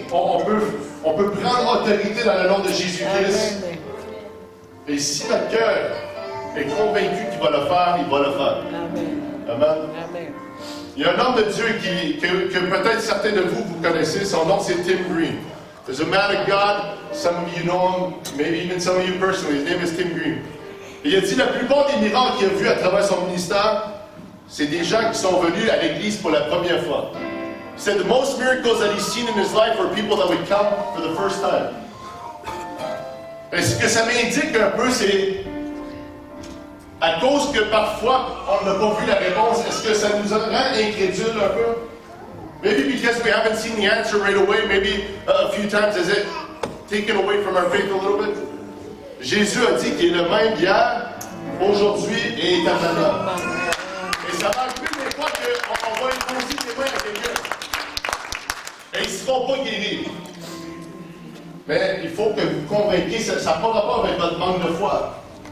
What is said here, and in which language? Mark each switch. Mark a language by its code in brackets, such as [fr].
[fr] On peut prendre autorité dans le nom de Jésus-Christ. Et si notre cœur est convaincu qu'il va le faire, il va le faire. Amen. Amen. Il y a un homme de Dieu que peut-être certains de vous connaissez. Son nom, c'est Tim Green. [en] There's a man of God. Some of you know him, maybe even some of you personally. His name is Tim Green. [fr] Et il a dit la plupart des miracles qu'il a vus à travers son ministère, c'est des gens qui sont venus à l'Église pour la première fois. [en] He said the most miracles that he's seen in his life are people that would come for the first time. [fr] Et ce que ça m'indique un peu, c'est à cause que parfois on n'a pas vu la réponse, est-ce que ça nous rend incrédules un peu? [en] Maybe because we haven't seen the answer right away, maybe a few times, is it taken away from our faith a little bit? [fr] Jésus a dit qu'il est le même hier, aujourd'hui et éternellement. Et ça va arriver des fois qu'on va imposer des mains à quelqu'un. Et ils ne seront pas guéris. Mais il faut que vous convainquiez, ça n'a pas rapport avec votre manque de foi.